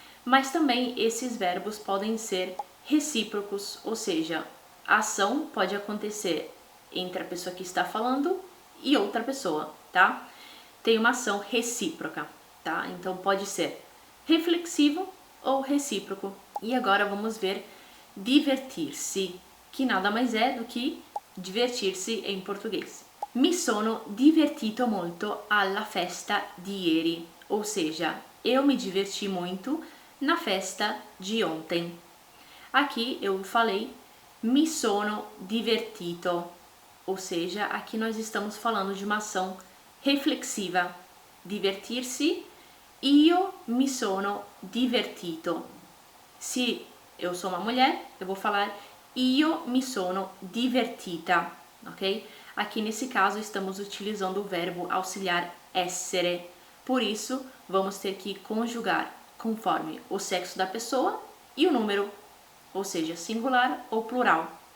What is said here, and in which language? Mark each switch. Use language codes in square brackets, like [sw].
[pt] Mas também esses verbos podem ser recíprocos, ou seja, a ação pode acontecer entre a pessoa que está falando e outra pessoa, tá? Tem uma ação recíproca, tá? Então pode ser reflexivo ou recíproco. E agora vamos ver divertir-se, que nada mais é do que divertir-se em português. [it] Mi sono divertito molto alla festa di ieri, [pt] ou seja, eu me diverti muito na festa de ontem. Aqui eu falei [it] mi sono divertito, [pt] ou seja, aqui nós estamos falando de uma ação reflexiva. [it] Divertir-se, io mi sono divertito. [pt] Se eu sou uma mulher, eu vou falar [it] io mi sono divertita, [pt] ok? Aqui nesse caso estamos utilizando o verbo auxiliar essere, por isso vamos ter que conjugar conforme o sexo da pessoa e o número, ou seja, singular ou plural.